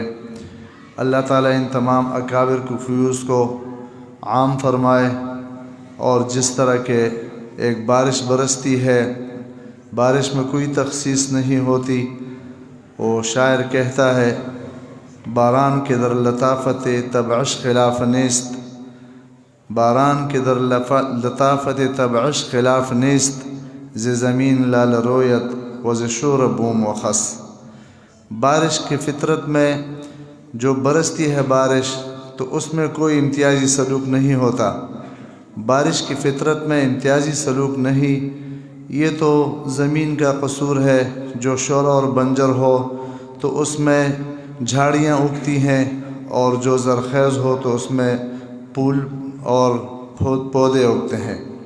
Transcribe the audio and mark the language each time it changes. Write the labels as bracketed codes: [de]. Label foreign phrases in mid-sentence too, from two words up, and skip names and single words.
[ur] اللہ تعالیٰ ان تمام اکابر کو فیوز کو عام فرمائے، اور جس طرح کہ ایک بارش برستی ہے، بارش میں کوئی تخصیص نہیں ہوتی، وہ شاعر کہتا ہے [fa] باران کے در لطافت طبعش خلاف نیست، باران کے در لطافت طبعش خلاف نیست، ز زمین لال رویت و ز شور بوم و خس۔ [ur] بارش کی فطرت میں جو برستی ہے بارش، تو اس میں کوئی امتیازی سلوک نہیں ہوتا۔ بارش کی فطرت میں امتیازی سلوک نہیں، یہ تو زمین کا قصور ہے۔ جو شور اور بنجر ہو تو اس میں جھاڑیاں اگتی ہیں، اور جو زرخیز ہو تو اس میں پھول اور پودے اگتے ہیں۔